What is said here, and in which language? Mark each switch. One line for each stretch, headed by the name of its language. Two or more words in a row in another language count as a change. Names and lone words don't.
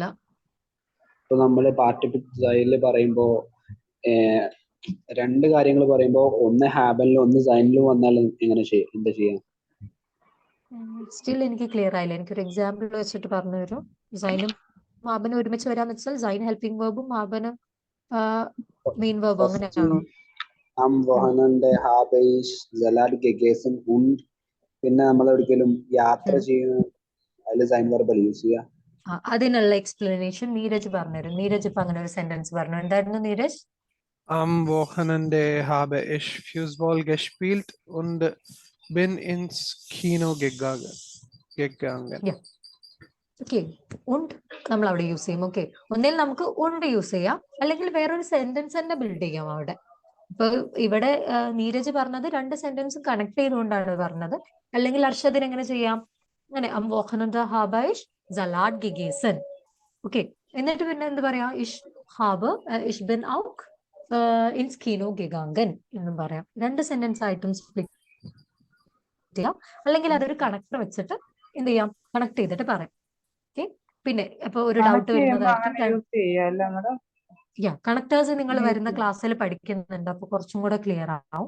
Malayalam: ഇപ്പൊ നമ്മള് പാർട്ടിസിപ്പിൾ സൈനിൽ പറയുമ്പോ രണ്ട് കാര്യങ്ങൾ പറയുമ്പോ ഒന്ന് ഹാബനിലും ഒന്ന് സൈനിലും വന്നാൽ എന്താ ചെയ്യാം? സ്റ്റിൽ എനിക്ക് ക്ലിയർ ആയില്ല. എനിക്കൊരു എക്സാമ്പിൾ വെച്ചിട്ട് പറഞ്ഞു തരും. സൈനും ഹാബനും ഒരുമിച്ച് വരാന്ന് വെച്ചാൽ സൈൻ ഹെൽപ്പിംഗ് വേർബും ഹാബനും മെയിൻ വേർബും അങ്ങനെയാണോ?
German: am wochenende habe ich Salat gegessen und
Malayalam: പിന്നെ നമ്മൾ ഒരിക്കലും യാത്ര ചെയ്യുന്ന അതിൽ സൈൻ വെർബൽ യൂസ് ചെയ്യാം. അതിനുള്ള എക്സ്പ്ലനേഷൻ നീരജ് പറഞ്ഞുതരും. നീരജ് ഇപ്പൊ അങ്ങനെ ഒരു സെന്റൻസ് പറഞ്ഞു. എന്തായിരുന്നു നീരജ്?
German: Am Wochenende habe ich Fußball gespielt und bin ins Kino gegangen.
Malayalam: ഓക്കെ, ഉണ്ട് നമ്മൾ അവിടെ യൂസ് ചെയ്യും. ഓക്കെ, ഒന്നിൽ നമുക്ക് ഉണ്ട് യൂസ് ചെയ്യാം, അല്ലെങ്കിൽ വേറൊരു സെന്റൻസ് തന്നെ ബിൽഡ് ചെയ്യാം അവിടെ. ഇപ്പൊ ഇവിടെ നീരജ് പറഞ്ഞത് രണ്ട് സെന്റൻസും കണക്ട് ചെയ്തുകൊണ്ടാണ് പറഞ്ഞത്. അല്ലെങ്കിൽ അർഷദിന് എങ്ങനെ ചെയ്യാം? അങ്ങനെ
German: am Wochenende habe ich Salat gegessen.
Malayalam: ഓക്കെ, എന്നിട്ട് പിന്നെ എന്ത് പറയാ?
German: ich bin auch ins Kino gegangen
Malayalam: എന്നും പറയാം. രണ്ട് സെന്റൻസ് ആയിട്ടും സ്പ്ലിറ്റ് ചെയ്യാം, അല്ലെങ്കിൽ അതൊരു കണക്ടർ വെച്ചിട്ട് എന്ത് ചെയ്യാം? കണക്ട് ചെയ്തിട്ട് പറയാം. ഓക്കെ, പിന്നെ അപ്പൊ ഒരു ഡൗട്ട് വരുന്നതായിരിക്കും. കണക്ടേഴ്സ് നിങ്ങൾ വരുന്ന ക്ലാസ്സിൽ പഠിക്കുന്നുണ്ട്, അപ്പൊ കുറച്ചും കൂടെ ക്ലിയർ ആവും.